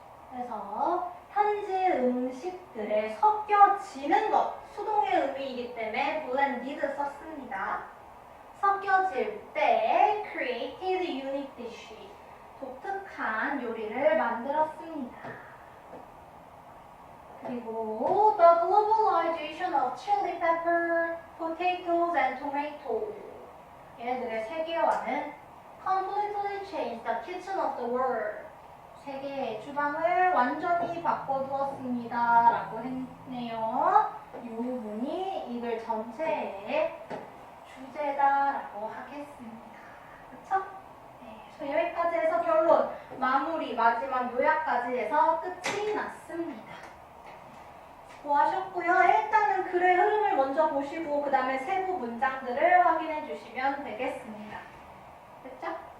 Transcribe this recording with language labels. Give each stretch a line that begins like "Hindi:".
Korean: 그래서 현지 음식들에 섞여지는 것 수동의 의미이기 때문에 blended 썼습니다. 섞여질 때
English: created unique dish
Korean: 독특한 요리를 만들었습니다. 그리고
English: the globalization of chili pepper, potatoes and tomato
Korean: 얘네들의 세계화는
English: completely changed the kitchen of the world
Korean: 세계의 주방을 완전히 바꿔두었습니다 라고 했네요. 이 부분이 이 글 전체의 주제다라고 하겠습니다. 그쵸? 네, 여기까지 해서 결론, 마무리, 마지막 요약까지 해서 끝이 났습니다. 수고하셨고요. 일단은 글의 흐름을 먼저 보시고 그 다음에 세부 문장들을 확인해 주시면 되겠습니다. 됐죠?